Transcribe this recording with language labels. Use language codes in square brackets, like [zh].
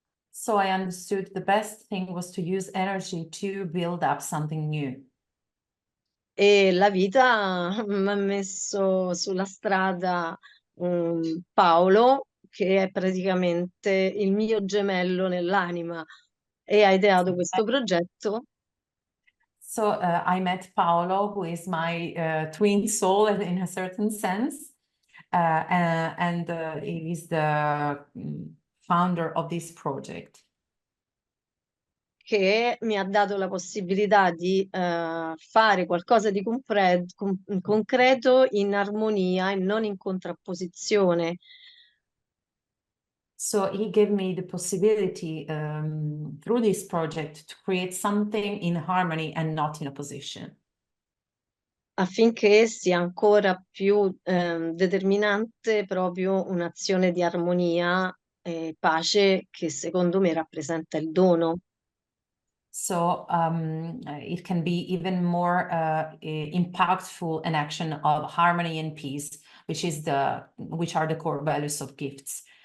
[en] So I understood the best thing was to use energy to build up something new. [it] E la vita mi ha messo sulla strada Paolo, che è praticamente il mio gemello nell'anima, e ha ideato questo progetto. [en] So I met Paolo, who is my twin soul in a certain sense, and he is the founder of this project. [it] Che mi ha dato la possibilità di fare qualcosa di concreto in armonia e non in contrapposizione. [en] So he gave me the possibility through this project to create something in harmony and not in opposition. [it] Affinché sia ancora più determinante proprio un'azione di armonia e pace che secondo me rappresenta il dono. [en] So it can be even more impactful an action of harmony and peace, which are the core values of gifts.